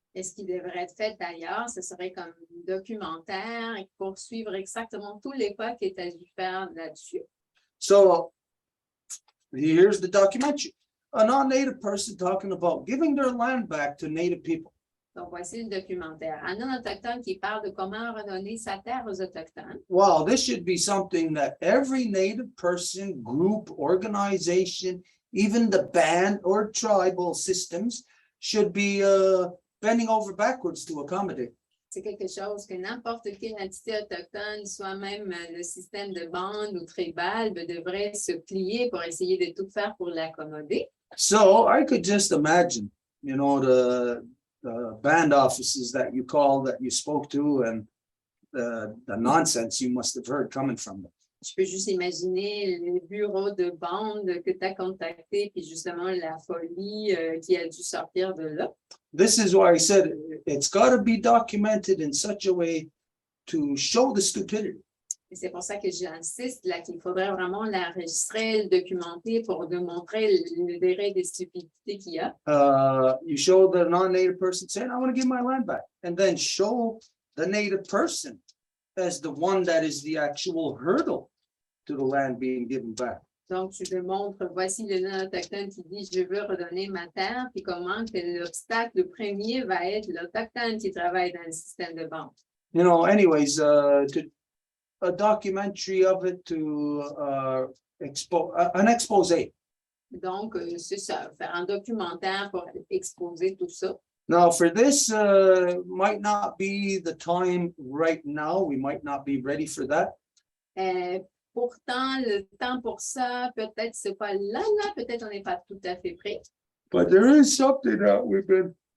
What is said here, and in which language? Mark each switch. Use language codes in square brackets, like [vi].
[fr] Et ce qui devrait être fait d'ailleurs, ce serait comme un documentaire pour suivre exactement tous les pas qui est à faire là-dessus. [en] So here's the documentary. A non-native person talking about giving their land back to native people. [fr] Donc, voici le documentaire. Un non-autochtone qui parle de comment redonner sa terre aux Autochtones. [en] Wow, this should be something that every native person, group, organization, even the band or tribal systems should be bending over backwards to accommodate. [fr] C'est quelque chose que n'importe quelle entité autochtone, soit même le système de bande ou tribal, devrait se plier pour essayer de tout faire pour l'accommoder. [en] So I could just imagine, you know, the band offices that you called, that you spoke to, and the nonsense you must have heard coming from them. [fr] Je peux juste imaginer le bureau de bande que tu as contacté, puis justement la folie qui a dû sortir de là. [en] This is why I said it's got to be documented in such a way to show the stupidity. [fr] Et c'est pour ça que j'insiste là qu'il faudrait vraiment l'enregistrer, le documenter pour démontrer le degré de stupidité qu'il y a. [en] You show the non-native person saying, I want to give my land back, and then show the native person as the one that is the actual hurdle to the land being given back. [fr] Donc, tu démontres, voici le non-autochtone qui dit, je veux redonner ma terre, puis comment que l'obstacle, le premier va être l'autochtone qui travaille dans le système de vente. [en] You know, anyways, a documentary of it to an expose. [fr] Donc, c'est ça, faire un documentaire pour exposer tout ça. [en] Now, for this, might not be the time right now. We might not be ready for that. [fr] Pourtant, le temps pour ça, peut-être c'est pas là, peut-être on n'est pas tout à fait prêt. [en] But there is something that we've been.